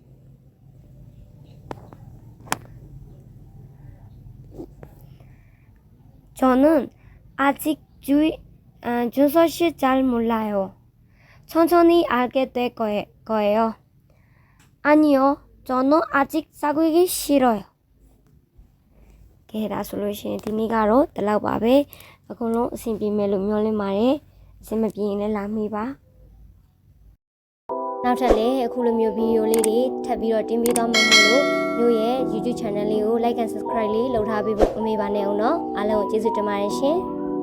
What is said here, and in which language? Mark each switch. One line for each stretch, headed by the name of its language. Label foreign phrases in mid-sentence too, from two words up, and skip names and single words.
Korean: 저는 아직 준서 씨 잘 몰라요. 천천히 알게 될 거예요. 아니요, 저는 아직 사귀기 싫어요.
Burmese: ကဲဒါဆိုလို့ရှိရင်ဒီနေ့ကတော့ဒီလောက်ပါပဲအကုန်လုံးအဆင်ပြေမယ်လို့မျှော်လင့်ပါတယ်အဆင်မပြေရင်လည်းလာမိပါနောက်ထပ်လည်းအခုလိုမျိုးဗီဒီယိုလေးတွေထပ်ပြီးတော့တင်ပေးသွားမယ်လို့မျိုးရဲ့ YouTube channel လေးကို
English: like and subscribe
Burmese: လေးလုပ်ထားပေးဖို့မမေ့ပါနဲ့အောင်နော်အားလုံးကိုကျေးဇူးတင်ပါတယ်ရှင်